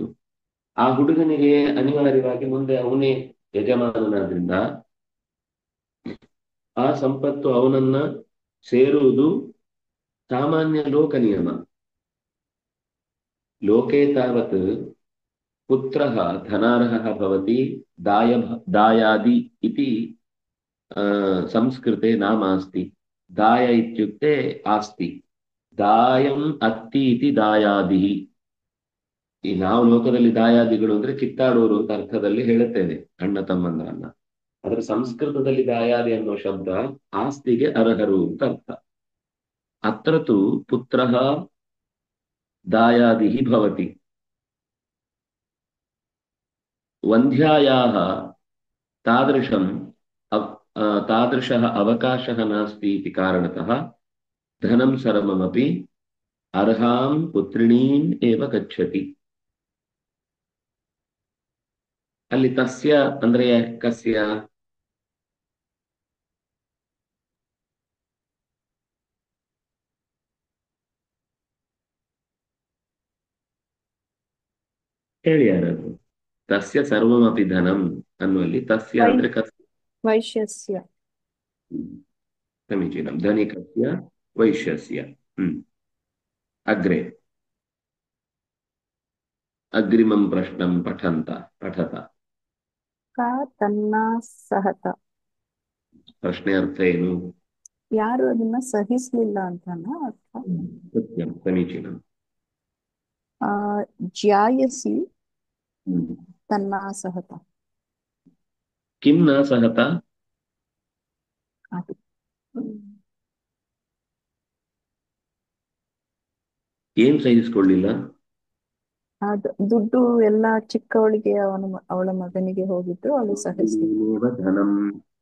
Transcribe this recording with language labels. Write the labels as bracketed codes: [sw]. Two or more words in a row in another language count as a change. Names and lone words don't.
[kn] ಆ ಹುಡುಗನಿಗೆ ಅನಿವಾರ್ಯವಾಗಿ ಮುಂದೆ ಅವನೇ ಯಜಮಾನನಾದ್ರಿಂದ ಆ ಸಂಪತ್ತು ಅವನನ್ನ ಸೇರುವುದು ಸಾಮಾನ್ಯ ಲೋಕ ನಿಯಮ. [sa] ಲೋಕೆ ತಾವತ್ ಪುತ್ರಃ ಧನಾರ್ಹಃ ಭವತಿ दायादि इति ಸಂಸ್ಕೃತೆ ನಾಮ ಅಸ್ತಿ. ದಾಯ ಇತ್ಯುಕ್ತೆ ಆಸ್ತಿ, ದಾಯಂ ಅತ್ತಿ ಇತಿ ದಾಯಾದಿ. [kn] ಈ ನಾವು ಲೋಕದಲ್ಲಿ ದಾಯಾದಿಗಳು ಅಂದ್ರೆ ಕಿತ್ತಾಡೋರು ಅಂತ ಅರ್ಥದಲ್ಲಿ ಹೇಳುತ್ತೇವೆ, ಅಣ್ಣ ತಮ್ಮಂದ್ರನ್ನ. ಆದ್ರೆ ಸಂಸ್ಕೃತದಲ್ಲಿ ದಾಯಾದಿ ಅನ್ನೋ ಶಬ್ದ ಆಸ್ತಿಗೆ ಅರ್ಹರು ಅಂತ ಅರ್ಥ. [sa] ಅತ್ರ ತು ಪುತ್ರಃ ದಾಯಾದಿ ಭವತಿ. ವಂಧ್ಯಾಯಾः तादृशं तादृशः अवकाशः नास्ति इति कारणतः धनं सर्वमपि अर्हां पुत्रिणीम् एव गच्छति. [kn] ಅಲ್ಲಿ ತಸ್ಯ ಅಂದ್ರೆ ಕಸ್ಯ? ಹೇಳಿ ಯಾರಾದ್ರು. [sa] ತಸ್ಯ ಸರ್ವಮಪಿ ಧನಂ ಅನ್ನುವಲ್ಲಿ ತಸ್ಯ ವೈ [kn] ಅಂದ್ರೆ ಕಸ್ಯ. [sa] ವೈಶ್ಯಸ್ಯ. समीचीनं. धनिकस्य वैश्यस्य. अग्रे अग्रिमं प्रश्नं पठत. का ತನ್ನ ಸಹತ. [kn] ಪ್ರಶ್ನೆ ಅರ್ಥ ಏನು? ಯಾರು ಅದನ್ನ ಸಹಿಸ್ಲಿಲ್ಲ ಅಂತನ ಅರ್ಥ. [sa] ಸತ್ಯಂ, ಸಮೀಚೀನಂ. ಜ್ಯಾಯಸಿ ತನ್ನ ಸಹತ. किं न सहता? [kn] ಏನ್ ಸಹಿಸಿಕೊಳ್ಳಿಲ್ಲ? ದುಡ್ಡು ಎಲ್ಲ ಚಿಕ್ಕವಳಿಗೆ ಅವಳ ಮಗನಿಗೆ ಹೋಗಿದ್ದು ಅವಳು ಸಹಿಸ್ಲಿಲ್ಲ.